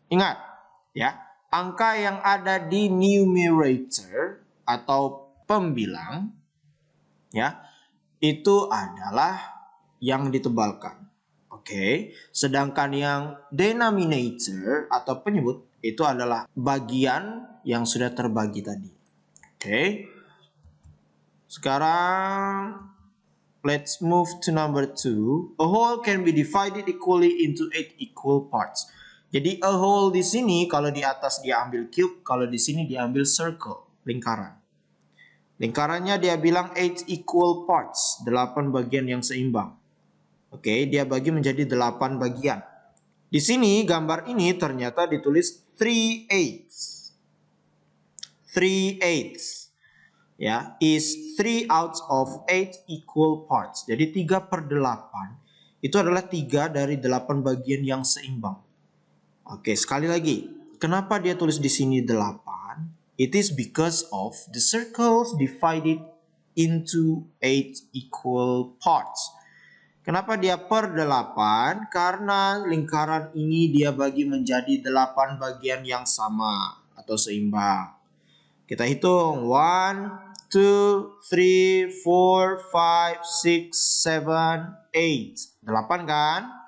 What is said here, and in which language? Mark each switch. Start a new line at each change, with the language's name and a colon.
Indonesian: Ingat ya. Angka yang ada di numerator atau pembilang ya, itu adalah yang ditebalkan. Sedangkan yang denominator atau penyebut itu adalah bagian yang sudah terbagi tadi. Sekarang
English: let's move to number 2. A whole can be divided equally into 8 equal parts.
Indonesian: Jadi a whole di sini kalau di atas dia ambil cube, kalau di sini dia ambil circle, lingkaran. Lingkarannya dia bilang 8 equal parts, 8 bagian yang seimbang. Oke, dia bagi menjadi 8 bagian. Di sini gambar ini ternyata ditulis 3/8.
English: 3/8. Ya, is 3 out of 8 equal parts.
Indonesian: Jadi 3/8 itu adalah 3 dari 8 bagian yang seimbang. Oke, sekali lagi. Kenapa dia tulis di sini 8?
English: It is because of the circles divided into 8 equal parts.
Indonesian: Kenapa dia per 8? Karena lingkaran ini dia bagi menjadi 8 bagian yang sama atau seimbang. Kita hitung 1, 2, 3, 4, 5, 6, 7, 8. 8 kan?